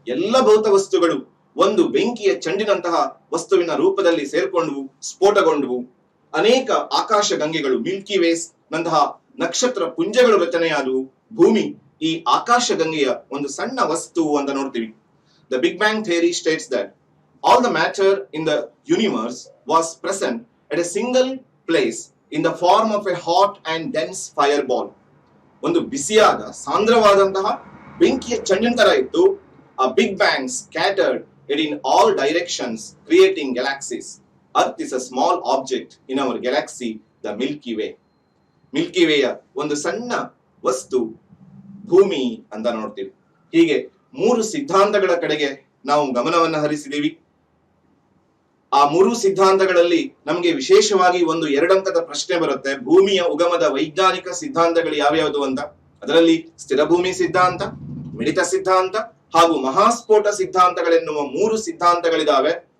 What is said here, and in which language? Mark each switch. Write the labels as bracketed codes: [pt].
[kn] ಎಲ್ಲ ಭೌತ ವಸ್ತುಗಳು ಒಂದು ಬೆಂಕಿಯ ಚೆಂಡಿನಂತಹ ವಸ್ತುವಿನ ರೂಪದಲ್ಲಿ ಸೇರ್ಕೊಂಡ್ವು, ಸ್ಫೋಟಗೊಂಡ್ವು. ಅನೇಕ ಆಕಾಶ ಗಂಗೆಗಳು, ಮಿಲ್ಕಿ ವೇಸ್ ನಂತಹ ನಕ್ಷತ್ರ ಪುಂಜಗಳು ರಚನೆಯಾದವು. ಭೂಮಿ ಈ ಆಕಾಶ ಗಂಗೆಯ ಒಂದು ಸಣ್ಣ ವಸ್ತು ಅಂತ ನೋಡ್ತೀವಿ. [en] The big bang theory states that all the matter in the universe was present at a single place in the form of a hot and dense fireball. [kn] ಒಂದು ಬಿಸಿಯಾದ ಸಾಂದ್ರವಾದಂತಹ ಬೆಂಕಿಯ ಚೆಂಡಿನ ತರ ಇತ್ತು. [en] A big bang scattered it in all directions, creating galaxies. Earth is a small object in our galaxy, the Milky Way. [kn] Milky ವೇಯ ಒಂದು ಸಣ್ಣ ವಸ್ತು ಭೂಮಿ ಅಂತ ನೋಡ್ತೀವಿ. ಹೀಗೆ 3 ಸಿದ್ಧಾಂತಗಳ ಕಡೆಗೆ ನಾವು ಗಮನವನ್ನ ಹರಿಸಿದೀವಿ. ಆ 3 ಸಿದ್ಧಾಂತಗಳಲ್ಲಿ ನಮಗೆ ವಿಶೇಷವಾಗಿ ಒಂದು 2 ಅಂಕದ ಪ್ರಶ್ನೆ ಬರುತ್ತೆ. ಭೂಮಿಯ ಉಗಮದ ವೈಜ್ಞಾನಿಕ ಸಿದ್ಧಾಂತಗಳು ಯಾವ್ಯಾವುದು ಅಂತ. ಅದರಲ್ಲಿ ಸ್ಥಿರ ಭೂಮಿ ಸಿದ್ಧಾಂತ, ಮಿಡಿತ ಸಿದ್ಧಾಂತ ಹಾಗೂ ಮಹಾಸ್ಫೋಟ ಸಿದ್ಧಾಂತಗಳೆನ್ನುವ 3 ಸಿದ್ಧಾಂತಗಳಿದಾವೆ.